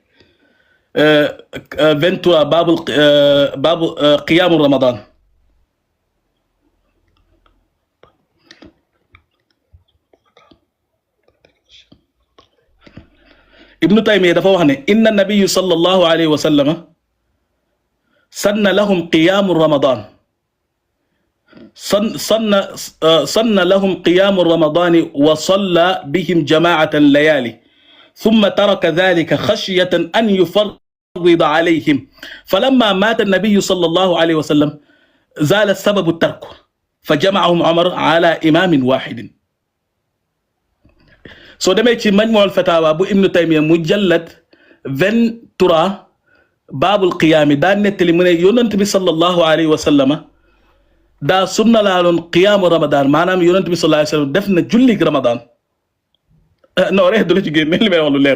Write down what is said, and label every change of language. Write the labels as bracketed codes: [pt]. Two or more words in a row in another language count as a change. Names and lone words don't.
[wo] 23 baabu qiyaamu Ramadan Ibnu Taymiya dafa wax ne [ar] إن النبي صلى الله عليه وسلم سن لهم قيام رمضان سن لهم قيام رمضان وصلى بهم جماعة ليالي ثم ترك ذلك خشية أن يفرض عليهم فلما مات النبي صلى الله عليه وسلم زال السبب الترك فجمعهم عمر على إمام واحد [wo] soo demee ci majmuul fatawa bu Ibnu Taymiya mujallad 23 baabul qiyaami daa nettali mu ne yonent bi [ar] صلى الله عليه وسلم [wo] daa sunna laaloon [ar] قيام رمضان [wo] maanaam yonent bi [ar] صلى الله عليه وسلم [wo] def na jullig Ramadan non reex du la ci génne li may wax lu leer